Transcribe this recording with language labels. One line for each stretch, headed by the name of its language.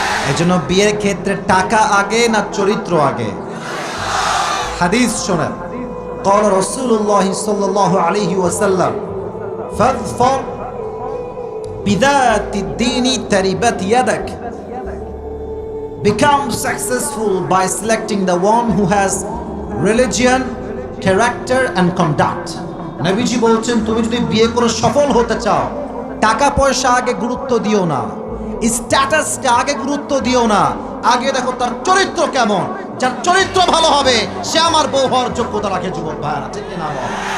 Bangla: এজন্য বিয়ের ক্ষেত্রে টাকা আগে না চরিত্র আগে? হাদিস শোনেন,
Arabic: قال رسول الله صلى الله عليه وسلم فاظفر بذات الدين تربت يدك.
English: Become successful by selecting the one who has religion, character and conduct.
Bangla: নবীজি বলছেন, তুমি যদি বিয়ে করে সফল হতে চাও, টাকা পয়সা আগে গুরুত্ব দিও না, স্ট্যাটাসটা আগে গুরুত্ব দিও না, আগে দেখো তার চরিত্র কেমন। যার চরিত্র ভালো হবে সে আমার বউ হওয়ার যোগ্যতা রাখে। যুবক ভাইরা, ঠিক কিনা বল?